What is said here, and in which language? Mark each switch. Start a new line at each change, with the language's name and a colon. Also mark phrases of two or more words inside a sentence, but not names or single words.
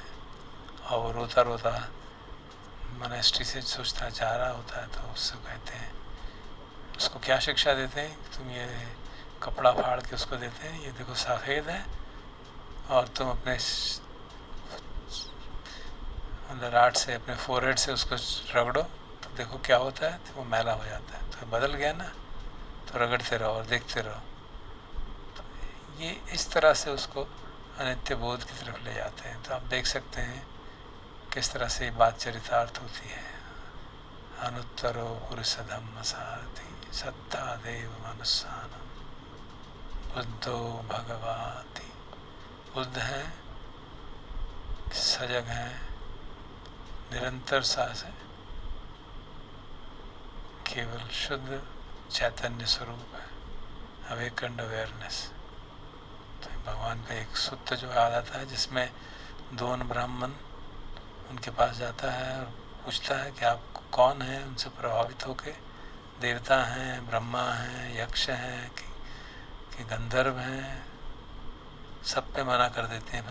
Hindi: और वो रोता रोता मोनेस्ट्री से सोचता जा रहा होता है, तो उससे कहते हैं, उसको क्या शिक्षा देते हैं, तुम ये कपड़ा फाड़ के उसको देते हैं, ये देखो सफ़ेद है, और तुम अपने राट से, अपने फोरहेड से उसको रगड़ो तो देखो क्या होता है, तो वो मैला हो जाता है। तो बदल गया ना, तो रगड़ते रहो और देखते रहो। तो ये इस तरह से उसको अनित्य बोध की तरफ ले जाते हैं। तो आप देख सकते हैं किस तरह से ये बात चरितार्थ होती है।
Pali: अनुत्तरो पुरुष धम्म सारथी सत्ता देव मनुष्यानम बुद्धो भगवाति।
Hindi: बुद्ध हैं, सजग हैं, निरंतर सास है, केवल शुद्ध चैतन्य स्वरूप है,
English: awakened awareness.
Hindi: तो भगवान का एक सुत्त जो याद आता है जिसमें दोन ब्राह्मण उनके पास जाता है और पूछता है कि आप कौन हैं, उनसे प्रभावित होके, देवता हैं, ब्रह्मा हैं, यक्ष हैं कि गंधर्व हैं, सब पे मना कर देते हैं।